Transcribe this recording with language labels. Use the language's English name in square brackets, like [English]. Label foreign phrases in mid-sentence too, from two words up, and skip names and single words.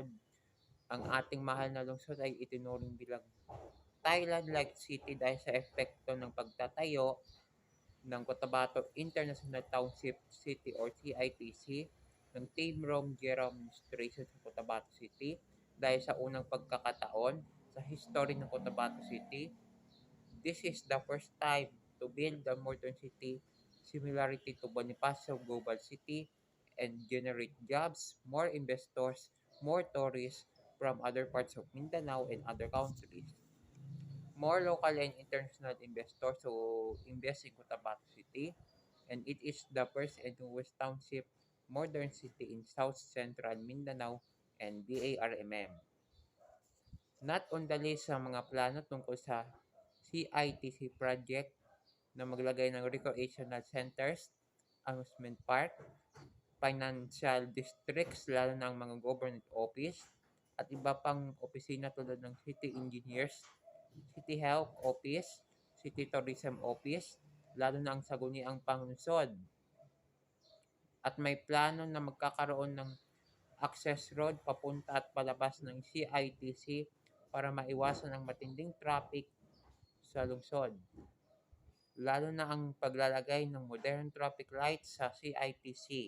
[Filipino] Ang ating mahal na lungsod ay itinuring bilang [English] Thailand-like city [Filipino] dahil sa epekto ng pagtatayo ng Cotabato International Township City or CITC ng Team Rome Jero Administration sa Cotabato City dahil sa unang pagkakataon sa history ng [English] Cotabato City, this is the first time to build a modern city similarity to Bonifacio Global City and generate jobs, more investors, more tourists from other parts of Mindanao and other countries. More local and international investors who invest in Cotabato City, and it is the first and newest township modern city in South Central Mindanao and DARMM. Not on the list [Filipino] sa mga plano tungkol sa CITC project na maglagay ng [English] recreational centers, amusement park, financial districts [Filipino] lalo na ang mga [English] government office [Filipino] at iba pang opisina tulad ng [English] city engineers, city health office, city tourism office, [Filipino] lalo na ang saguniang panglungsod. At may plano na magkakaroon ng [English] access road [Filipino] papunta at palabas ng CITC para maiwasan ang matinding traffic sa lungsod. Lalo na ang paglalagay ng [English] modern traffic lights [Filipino] sa CITC.